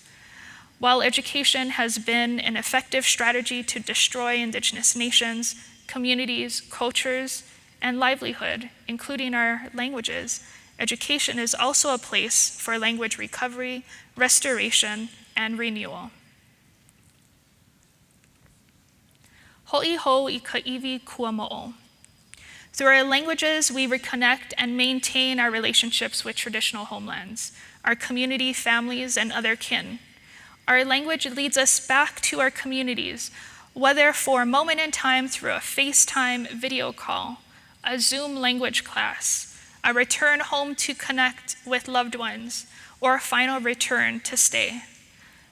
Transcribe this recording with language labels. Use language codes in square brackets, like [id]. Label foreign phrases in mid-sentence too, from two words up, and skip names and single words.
[en] While education has been an effective strategy to destroy Indigenous nations, communities, cultures, and livelihood, including our languages, education is also a place for language recovery, restoration, and renewal. [haw] Ho'i ho I ka iwi kua mo'o. [en] Through our languages, we reconnect and maintain our relationships with traditional homelands, our community, families, and other kin. Our language leads us back to our communities, whether for a moment in time through a FaceTime video call, a Zoom language class, a return home to connect with loved ones, or a final return to stay.